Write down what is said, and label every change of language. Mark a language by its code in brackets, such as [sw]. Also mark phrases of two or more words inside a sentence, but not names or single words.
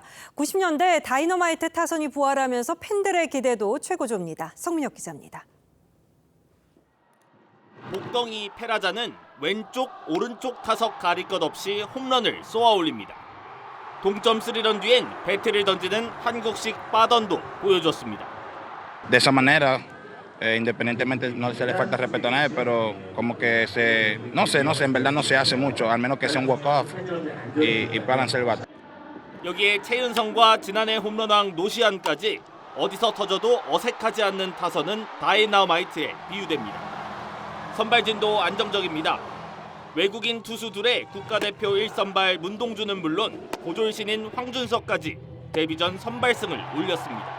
[ko] 90년대 다이너마이트 타선이 부활하면서 팬들의 기대도 최고조입니다. 성민혁 기자입니다. 목덩이 페라자는 왼쪽, 오른쪽 타석 가릴 것 없이 홈런을 쏘아올립니다. 동점 3런 뒤엔 배트를 던지는 한국식 빠던도 보여줬습니다. [es] De esa manera, independientemente no se le falta respeto a nadie, pero como que no sé, en verdad no se hace mucho, al menos que sea un walk-off y balance el bat. [ko] 여기에 최은성과 지난해 홈런왕 노시안까지 어디서 터져도 어색하지 않는 타선은 다이너마이트에 비유됩니다. 선발진도 안정적입니다. 외국인 투수 둘의 국가대표 1선발 문동주는 물론 고졸신인 황준석까지 데뷔전 선발승을 올렸습니다.